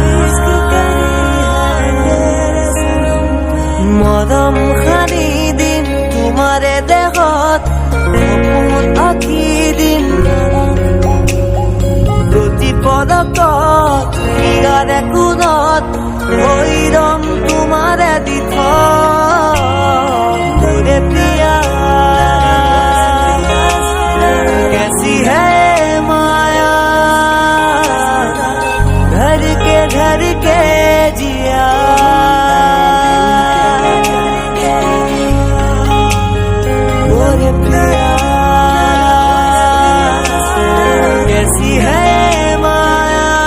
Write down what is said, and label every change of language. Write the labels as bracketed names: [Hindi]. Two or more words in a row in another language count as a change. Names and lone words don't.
[Assamese] মৰম সানি দিম তোমাৰে দেহত সপোন আঁকি দিম প্ৰতি পদকত ইয়াৰে কোণত ভৈৰম তোমাৰে দিঠ মোৰে প্ৰিয়া [Hindi] कैसी है माया घर के जिया मोरे प्रिया कैसी है माया